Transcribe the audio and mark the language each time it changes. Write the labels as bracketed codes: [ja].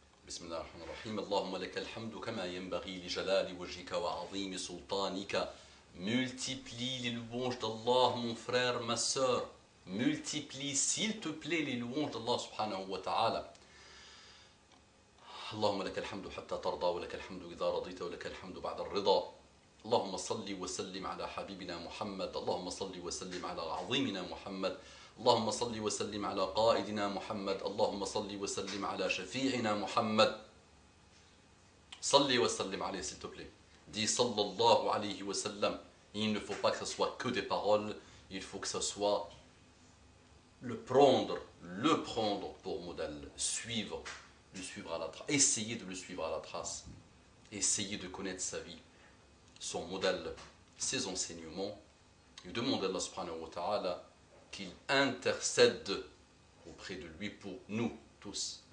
[ar] بسم الله الرحمن الرحيم اللهم لك الحمد كما ينبغي لجلال وجهك وعظيم سلطانك. [fr] Multiplie les louanges d'Allah, mon frère, ma soeur. Multiplie, s'il te plaît, les louanges d'Allah subhanahu wa ta'ala. [ar] اللهم لك الحمد حتى ترضى ولك الحمد إذا رضيت ولك الحمد بعد الرضا. اللهم صل وسلم على حبيبنا محمد. اللهم صل وسلم على عظيمنا محمد. اللهم صل وسلم على قائدنا محمد. اللهم صل وسلم على شفيعنا محمد. صل وسلم عليه [fr] s'il te plaît. Dis sallallahu alayhi wa sallam. Il ne faut pas que ce soit que des paroles, il faut que ce soit le prendre pour modèle, le suivre à la trace, essayer de le suivre à la trace, essayer de connaître sa vie, son modèle, ses enseignements, et demander à Allah subhanahu wa ta'ala qu'il intercède auprès de lui pour nous tous.